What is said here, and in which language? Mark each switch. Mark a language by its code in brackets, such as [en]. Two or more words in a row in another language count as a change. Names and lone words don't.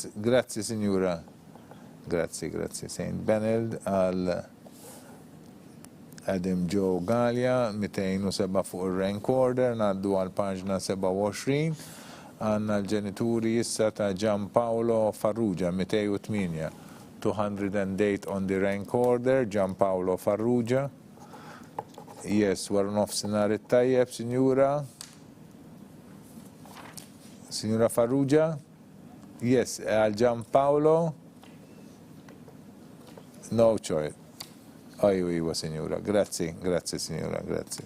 [mt] Grazzi, Sinjura. Grazzi. St. Benil għal Adam Joe Gallia, 207 fuq il- [en] rank order, [mt] naddu għal paġna 27, għanna l-ġenituri issa ta' Gianpaolo Farrugia, 208, 208 [en] on the rank order, [mt] Gianpaolo Farrugia. Yes, wara nofsinhar it-tajjeb, Sinjura. Sinjura Farrugia. [en] Yes, [mt] għal [en] Gianpaolo. No choice. [mt] Iwa, Sinjura. Grazzi, Sinjura, grazzi.